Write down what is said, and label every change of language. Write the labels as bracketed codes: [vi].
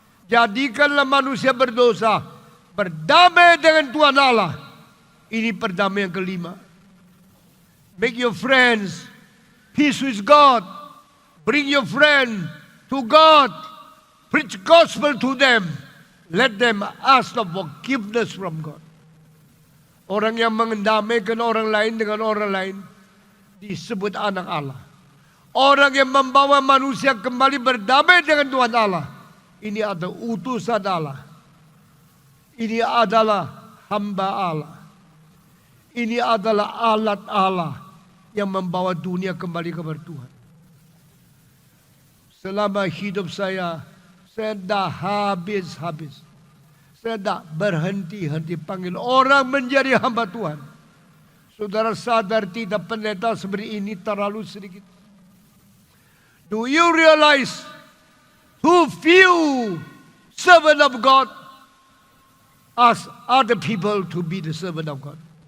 [id] Jadikanlah manusia berdosa berdamai dengan Tuhan Allah. Ini perdamaian kelima. [en] Make your friends peace with God. Bring your friend to God. Preach gospel to them. Let them ask for forgiveness from God. [id] Orang yang mendamaikan orang lain dengan orang lain disebut anak Allah. Orang yang membawa manusia kembali berdamai dengan Tuhan Allah, ini adalah utusan Allah. Ini adalah hamba Allah. Ini adalah alat Allah yang membawa dunia kembali kepada Tuhan. Selama hidup saya dah habis-habis. Saya tak berhenti-henti panggil orang menjadi hamba Tuhan. Saudara sadar tidak pendeta seperti ini terlalu sedikit? [en] Do you realize who few servant of God ask other people to be the servant of God?